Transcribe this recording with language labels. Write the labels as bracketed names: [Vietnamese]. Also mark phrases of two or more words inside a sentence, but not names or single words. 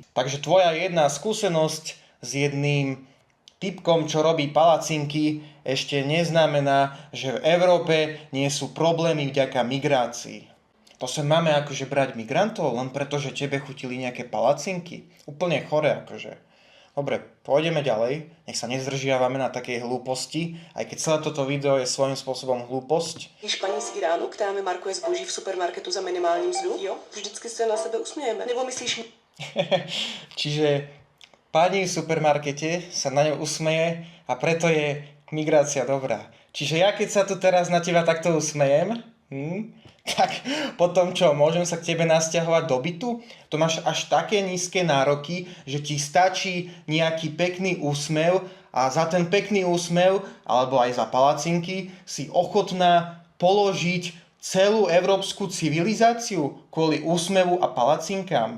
[Slovak] Takže tvoja jedna skúsenosť s jedným typkom, čo robí palacinky, ešte neznamená, že v Európe nie sú problémy vďaka migrácii. To sa máme akože brať migrantov len preto, že tebe chutili nejaké palacinky. Úplne chore akože. Dobre, pôjdeme ďalej. Nech sa nezdržiavame na takej hlúposti, aj keď celé toto video je svojím spôsobom hlúposť. [Czech] Když paní z Iránu, která mi markuje zboží v supermarketu za minimální mzdu, jo, vždycky se na sebe usmějeme. Nebo myslíš... [Slovak] Čiže pani v supermarkete sa na ňu usmeje a preto je migrácia dobrá. Čiže ja keď sa tu teraz na teba takto usmejem, tak potom čo, môžem sa k tebe nasťahovať do bytu? To máš až také nízke nároky, že ti stačí nejaký pekný úsmev a za ten pekný úsmev, alebo aj za palacinky, si ochotná položiť celú európsku civilizáciu kvôli úsmevu a palacinkám.